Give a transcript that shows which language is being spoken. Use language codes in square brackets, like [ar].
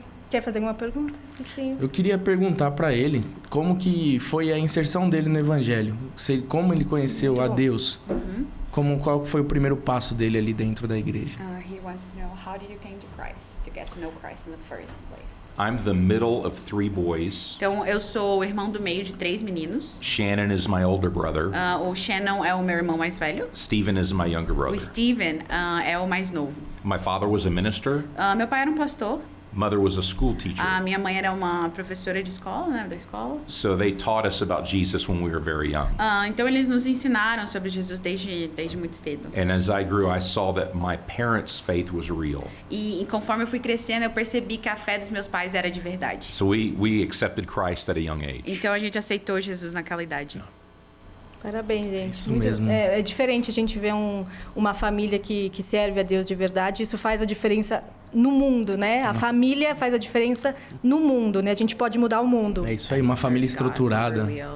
[pt] Quer fazer alguma pergunta, Vitinho? Eu queria perguntar para ele como que foi a inserção dele no Evangelho. Como ele conheceu a Deus. Qual foi o primeiro passo dele ali dentro da igreja? [en] He wants to know how did you came to Christ, to get to know Christ in the first place. I'm the middle of 3 boys. [pt] Então, eu sou o irmão do meio de 3 meninos. [en] Shannon is my older brother. [pt] O Shannon é o meu irmão mais velho. [en] Stephen is my younger brother. [pt] O Stephen é o mais novo. [en] My father was a minister. [pt] Meu pai era um pastor. [en] Mother was a school teacher. [pt] A minha mãe era uma professora de escola, né, da escola. [en] So they taught us about Jesus when we were very young. [pt] Então eles nos ensinaram sobre Jesus desde muito cedo. [en] And as I grew, I saw that my parents' faith was real. [pt] E conforme eu fui crescendo, eu percebi que a fé dos meus pais era de verdade. [en] So we accepted Christ at a young age. [pt] Então a gente aceitou Jesus naquela idade. Parabéns, gente. Isso mesmo. É diferente a gente ver uma família que serve a Deus de verdade. Isso faz a diferença no mundo, né? A família faz a diferença no mundo, né? A gente pode mudar o mundo. É isso aí, uma família estruturada.